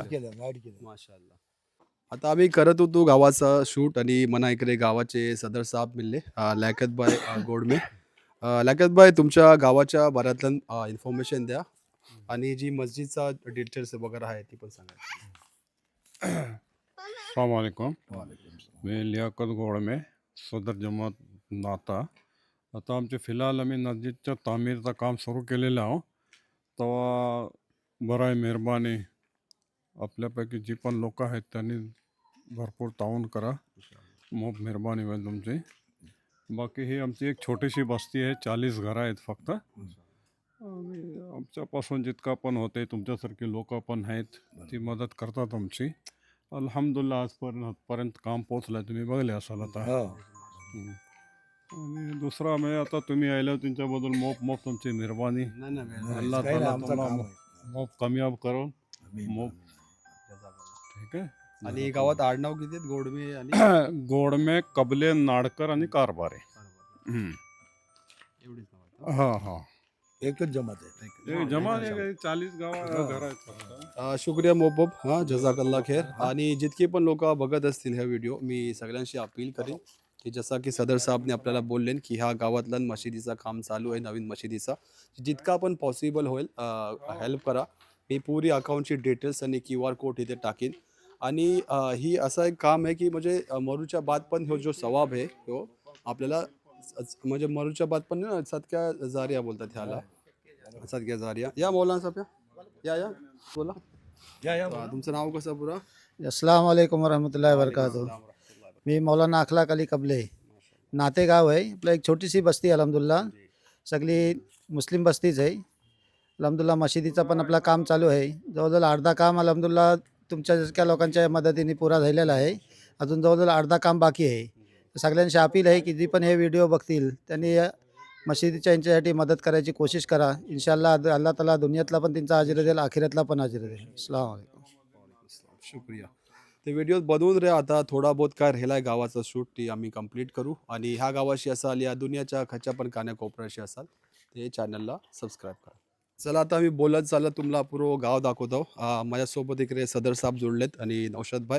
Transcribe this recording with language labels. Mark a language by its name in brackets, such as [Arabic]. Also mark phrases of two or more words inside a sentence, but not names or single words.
[Marathi] गाईड. माशाअल्लाह. आता आम्ही करत होतो गावाचा शूट आणि मना इकडे गावाचे सदर साहेब मिळले. लायकतबाई गोडमे. लायकतबाई तुमच्या गावाच्या बऱ्यातलं इन्फॉर्मेशन द्या आणि जी मस्जिदचा डिटेल्स वगैरे आहे ती पण सांगा. [Arabic] السلام عليكم. [Marathi] मी लियाकत गोड में सदर जमात नाता. आता आमच्या फिलहाल आम्ही नजीकच्या तामीरचं काम सुरू केलेलं आहोत. तेव्हा बरं आहे, मेहरबानी आपल्यापैकी जी पण लोक आहेत त्यांनी भरपूर ताऊन करा. खूप मेहरबानी होईल तुमची. बाकी ही आमची एक छोटीशी बस्ती आहे. 40 घरं आहेत फक्त. आणि आमच्यापासून जितका पण होते तुमच्यासारखी लोक पण आहेत ती मदत करतात आमची. अल्हम्दुलिल्लाह आजपर्यंत काम पोचलं तुम्ही बघले असाल आता. हम्म. आणि दुसरा म्हणजे आता तुम्ही आले तुमच्याबद्दल मोप तुमची मेहरबानी. [Arabic] الله تعالى [Marathi] तुम्हाला मोप कामयाब करून मोप. ठीक आहे. आणि गावात आडनाव किती आहेत? गोडमे आणि गोडमे, कबले, नाडकर आणि कारभारे. एवढीच नाव आहेत. हां हां, एकच जमात आहे. जमा 40 घर आहेत फक्त. शुक्रिया मोहब्बत. हां, [Arabic] جزاك الله خيرا. [Marathi] आणि जितके पण लोक बघत असतील हा व्हिडिओ मी सगळ्यांशी अपील करेन की जसं की सदर साहेबने आपल्याला बोलले की ह्या गावातला मशिदीचं काम चालू आहे नवीन मशिदीचा. जितका पण पॉसिबल होईल हेल्प करा. मी पुरी अकाउंटची डिटेल्स आणि QR कोड इथे टाकीन. आणि ही असं एक काम आहे की म्हणजे मरूच्या बाद पण ह्यो जो सवाब आहे तो आपल्याला म्हणजे मरुचाबाद पण ना [Arabic] صدقة جارية [Marathi] बोलतात ह्याला. [Arabic] صدقة جارية. [Marathi] या मौलाना साहेब या बोला. तुमचं नाव कसं पुरा? [Arabic] السلام عليكم ورحمة الله وبركاته. [Marathi] मी मौलाना अखलाक अली कबले. नातेगाव आहे आपलं, एक छोटीशी बस्ती अल्हम्दुलिल्लाह. सगळी मुस्लिम बस्तीच आहे अल्हम्दुलिल्लाह. मशिदीचं पण आपलं काम चालू आहे. जवळजवळ अर्धा काम अल्हम्दुलिल्लाह तुमच्या लोकांच्या मदतीने पुरा झालेला आहे. अजून जवळजवळ अर्धा काम बाकी आहे. सगळ्यांशी अपील आहे की जी पण हे व्हिडिओ बघतील त्यांनी मशिदीच्या यांच्यासाठी मदत करायची कोशिश करा. [Arabic] إن شاء الله الله تعالى [Marathi] दुनियातला पण त्यांचा अजर देईल, आखिरातला पण अजर देईल. [Arabic] السلام عليكم. [Marathi] शुक्रिया. ते व्हिडिओ बनवून रे आता थोडा बहुत काय राहिलाय गावाचं शूट ती आम्ही कंप्लीट करू. आणि ह्या गावाशी असाल या दुनियाच्या खच्या पण कानाकोपऱ्याशी असाल ते चॅनलला सबस्क्राईब करा. चला आता आम्ही बोलत चालत तुम्हाला पुरं गाव दाखवतो. माझ्यासोबत इकडे सदर साहेब जोडलेत आणि नौशाद भाई.